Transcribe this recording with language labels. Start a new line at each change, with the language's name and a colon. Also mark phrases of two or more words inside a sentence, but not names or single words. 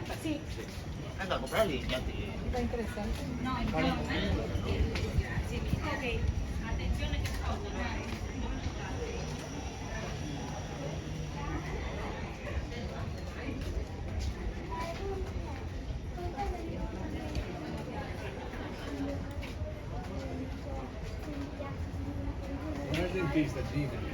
Spanish: Anda a comprar línea, tío. Está interesante.
Italian: Non è il dentista, Gina.